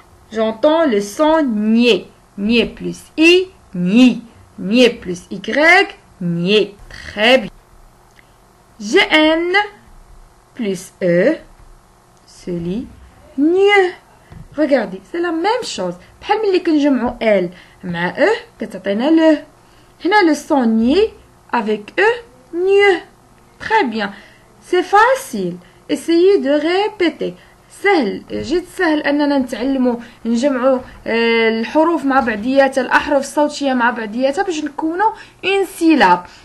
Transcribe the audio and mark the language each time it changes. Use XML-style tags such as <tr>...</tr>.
<fr>J'entends le son niais. Niais plus I, ni. Niais plus Y, niais. Très bien. GN plus E se lit nieux. Regardez, c'est la même chose.</fr> <ar>بحال ملي كنجمعوا L مع E كتعطينا le.</ar> <fr>هنا le son niais avec E nieux. Très bien. C'est facile. Essayez de répéter.</fr> <ar>سهل, جد سهل أننا نتعلموا نجمعوا الحروف مع بعضياتها, الأحرف الصوتية مع بعضياتها باش نكونوا</ar> <fr>une syllabe.</fr>